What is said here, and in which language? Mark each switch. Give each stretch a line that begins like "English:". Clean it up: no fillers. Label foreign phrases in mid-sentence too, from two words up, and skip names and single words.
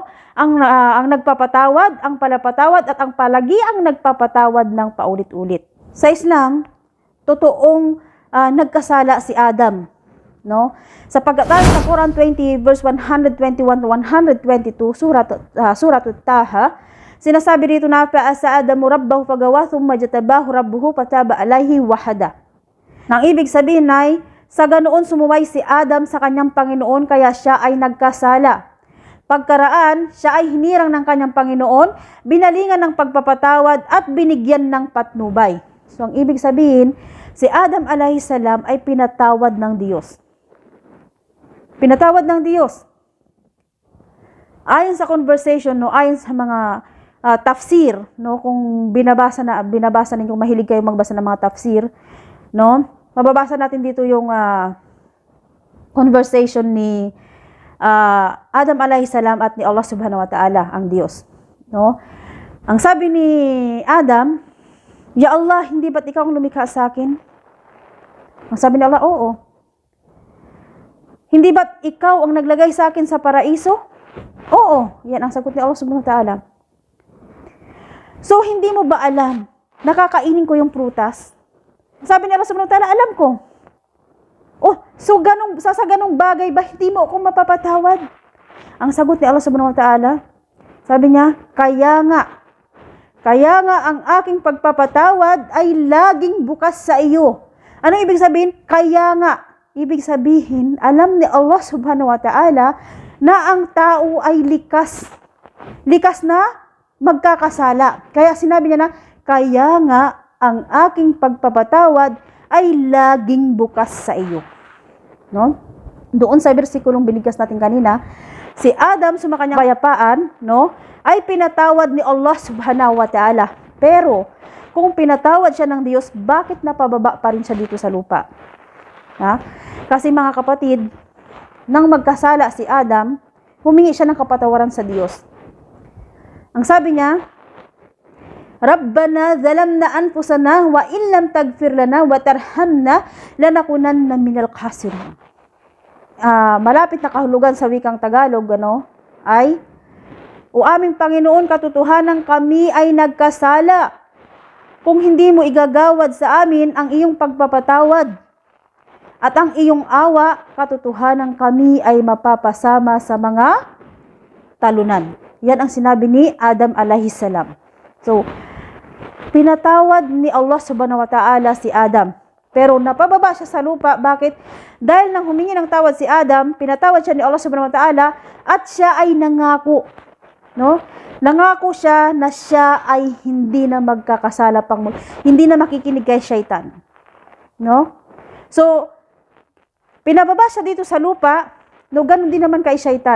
Filipino: Ang nagpapatawad, ang palapatawad, at ang palagi ang nagpapatawad ng paulit-ulit. Sa Islam, totoong nagkasala si Adam, no? Sa pag-aaral sa Quran 20 verse 121 to 122 surat Taha, sinasabi dito na
Arabic: فعصى آدم ربه فغوى ثم اجتباه ربه فتاب عليه وهدى.
Filipino: Nang ibig sabihin ay sa ganoon sumuway si Adam sa kanyang Panginoon kaya siya ay nagkasala. Pagkaraan, siya ay hinirang ng kanyang Panginoon, binalingan ng pagpapatawad at binigyan ng patnubay. So ang ibig sabihin, si Adam
Arabic: عليه السلام
Filipino: ay pinatawad ng Diyos. Pinatawad ng Diyos. Ayon sa conversation, no, ayon sa mga tafsir, no, kung binabasa ninyo, kung mahilig kayo magbasa ng mga tafsir, no, mababasa natin dito yung conversation ni Adam
Arabic: عليه السلام
Filipino: at ni Allah
Arabic: سبحانه وتعالى,
Filipino: ang Diyos, no. Ang sabi ni Adam,
Arabic: "يا الله,
Filipino: hindi ba't ikaw ang lumikha sa akin?" Ang sabi ni Allah, "Oo." "Hindi ba't ikaw ang naglagay sa akin sa paraiso?" "Oo." Yan ang sagot ni Allah
Arabic: سبحانه وتعالى.
Filipino: "So, hindi mo ba alam, nakakainin ko yung prutas?" Sabi ni Allah
Arabic: سبحانه وتعالى,
Filipino: "Alam ko." "Oh, so sa ganong bagay ba hindi mo ako mapapatawad?" Ang sagot ni Allah
Arabic: سبحانه وتعالى,
Filipino: sabi niya, kaya nga ang aking pagpapatawad ay laging bukas sa iyo." Ano ibig sabihin? Kaya nga. Ibig sabihin, alam ni Allah
Arabic: سبحانه وتعالى
Filipino: na ang tao ay likas. Likas na magkakasala. Kaya sinabi niya na, kaya nga ang aking pagpapatawad ay laging bukas sa iyo. No? Doon sa bersikulong binigkas natin kanina, si Adam sumakanyang kayapaan, no, ay pinatawad ni Allah
Arabic: سبحانه وتعالى.
Filipino: Pero, kung pinatawad siya ng Diyos, bakit napababa pa rin siya dito sa lupa? Ha? Kasi mga kapatid, nang magkasala si Adam, humingi siya ng kapatawaran sa Diyos. Ang sabi niya,
Arabic: "ربنا ظلمنا أنفسنا وإن لم تغفر لنا وترحمنا لنكونن من الخاسرين."
Filipino: Malapit na kahulugan sa wikang Tagalog, ay, "O aming Panginoon, katotohanan kami ay nagkasala. Kung hindi mo igagawad sa amin ang iyong pagpapatawad at ang iyong awa, katotohanan kami ay mapapasama sa mga talunan." Yan ang sinabi ni Adam
Arabic: عليه السلام.
Filipino: So, pinatawad ni Allah
Arabic: سبحانه وتعالى
Filipino: si Adam. Pero napababa siya sa lupa. Bakit? Dahil nang humingi ng tawad si Adam, pinatawad siya ni Allah
Arabic: سبحانه وتعالى
Filipino: at siya ay nangako. No? Nangako siya na siya ay hindi na magkakasala pang hindi na makikinig kay Shaitan. No? So, pinababa siya dito sa lupa, no, ganun din naman kay Shaitan.